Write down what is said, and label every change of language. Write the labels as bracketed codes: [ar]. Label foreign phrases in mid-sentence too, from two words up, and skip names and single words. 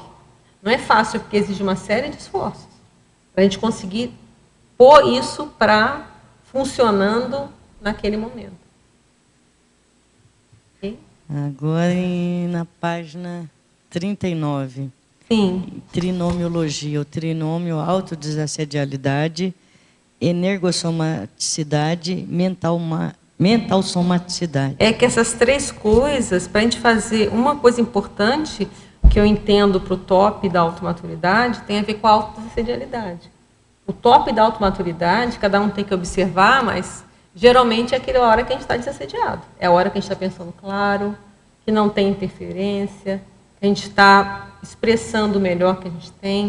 [pt] Não é fácil, porque exige uma série de esforços para a gente conseguir pôr isso para funcionando naquele momento. Okay? Agora, na página 39. Sim. Trinomiologia, o trinômio autodesassedialidade, energossomaticidade, mental somaticidade. É que essas três coisas, para a gente fazer uma coisa importante que eu entendo para o top da automaturidade, tem a ver com a autodesassedialidade. O top da automaturidade, cada um tem que observar, mas geralmente é aquela hora que a gente está desassediado. É a hora que a gente está pensando claro, que não tem interferência, que a gente está expressando o melhor que a gente tem.